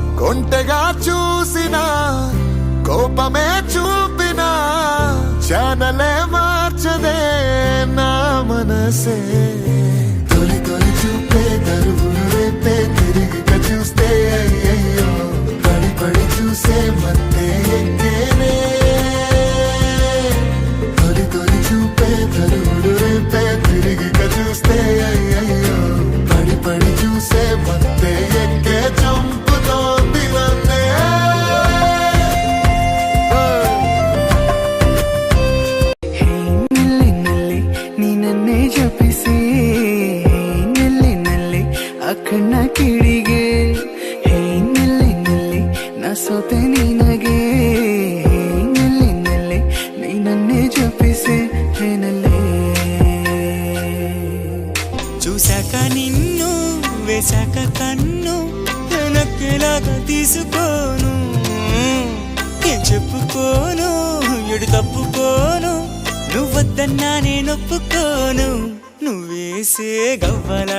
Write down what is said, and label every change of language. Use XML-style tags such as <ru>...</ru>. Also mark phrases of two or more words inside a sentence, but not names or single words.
<te>ఒంటెగా చూసినా కోపమే చూపినా ఛానలే మార్చదే నా మనసే తొలి తొలి చూపే దరువులు రేపే తిరిగిగా చూస్తే అయ్యయ్యో పడి పడి చూసే మత్తే ఎక్కేనే తొలి తొలి చూపే దరువులు రేపే తిరిగిగా చూస్తే అయ్యయ్యో పడి పడి చూసే మత్తే ఎక్కే చంపుతోంది నన్నే</te> <kn>ಜಪಿಸಿ ನೆಲ್ಲಿ ನಲ್ಲಿ ಅಕ್ಕಣ್ಣ ಕಿಡಿಗೆ ಹೇ ನೆಲ್ಲಿ ನಲ್ಲಿ ನಾ ಸೋತೆ ನಿನಗೆ ನೆಲ್ಲಿ ನಲ್ಲಿ ನೀನನ್ನೇ ಜಪಿಸಿ ಹೇನಲ್ಲೇ</kn> <te>చూశాక నిన్ను వేశాక కన్ను నక్కేలాగా తీసుకోను ఏం చెప్పుకోను ఎడు తప్పుకోను నువ్వొద్దన్నా నేనొప్పుకోను నువ్వేసే గవ్వలా</te>